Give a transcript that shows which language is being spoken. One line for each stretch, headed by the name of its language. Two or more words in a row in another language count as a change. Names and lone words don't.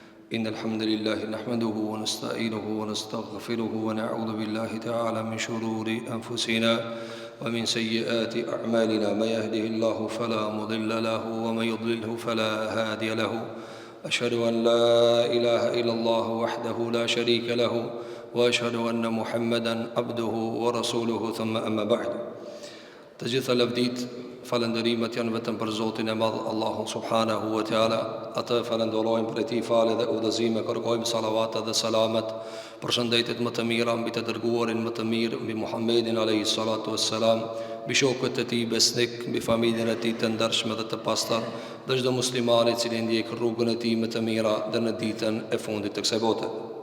Arabic: إن الحمد لله نحمده ونستعينه ونستغفره ونعوذ بالله تعالى من شرور أنفسنا ومن سيئات أعمالنا. من يهده الله فلا مضل له ومن يضلله فلا هادي له. أشهد أن لا إله إلا الله وحده لا شريك له وأشهد أن محمدا عبده ورسوله ثم أما بعد.
Albanian: Të gjitha lavdit, falënderimet janë vetëm për Zotin e Madh, Allahun
Arabic: سبحانه وتعالى.
Albanian: Atë falenderojmë për ti falë dhe udhëzime, kërkojmë salavat dhe selamet për shëndetit më të mira mbi të dërguarin më të mirë, mbi Muhammedin
Arabic: عليه الصلاة والسلام,
Albanian: mbi shokët e tij besnik, mbi familjen e tij të ndershme dhe të pastër, dhe çdo musliman i cili ndjek rrugën e tij më të mira deri në ditën e fundit të kësaj bote.